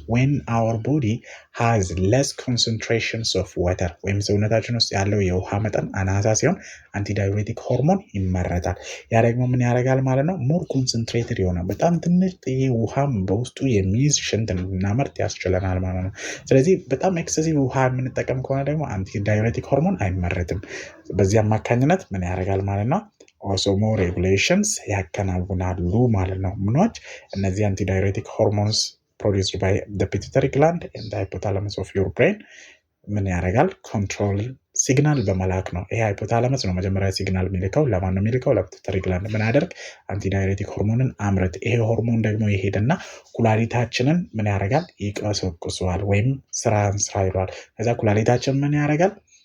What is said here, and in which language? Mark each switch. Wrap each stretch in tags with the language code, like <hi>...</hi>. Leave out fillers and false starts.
<en>when our body has less concentrations of water</en> <am>ወይም ሰውነታችን ውስጥ ያለው የውሃ መጠን አናሳ ሲሆን አንቲዳዩሬቲክ ሆርሞን ይመረታል። ያ ደግሞ ምን ያደርጋል ማለት ነው?</am> <en>more concentrated</en> <am>የሆነ በጣም ትንሽ ውሃም በውስጡ የሚይዝ ሽንት እንድናመርት ያስችለናል ማለት ነው። ስለዚህ በጣም ኤክሰሲቭ ውሃ የምንጠቀም ከሆነ ደግሞ አንቲዳዩሬቲክ ሆርሞን አይመረትም። በዚህ አማካኝነት ምን ያደርጋል ማለት ነው? osmoregulations ያከናውናሉ ማለት ነው። ምኖች እነዚህ አንቲዳዩሬቲክ ሆርሞንስ</am> <en>produced by the pituitary gland and the hypothalamus of your brain</en> <am>ምን ያደርጋል? ኮንትሮል ሲግናል በመላክ ነው። ይሄ ሃይፖታላመስ ነው መጀመሪያ ሲግናል የሚልከው። ለማን ነው የሚልከው? ለፒቱተሪ ግላንድ። ምን ያደርግ? አንቲዳዩሬቲክ ሆርሞንን አምርት። ይሄ ሆርሞን ደግሞ ይሄድና ኩላሊታችንን ምን ያደርጋል? ይቀሰቅሰዋል ወይም ስራ ይሏል። ከዛ ኩላሊታችን ምን ያደርጋል?</am>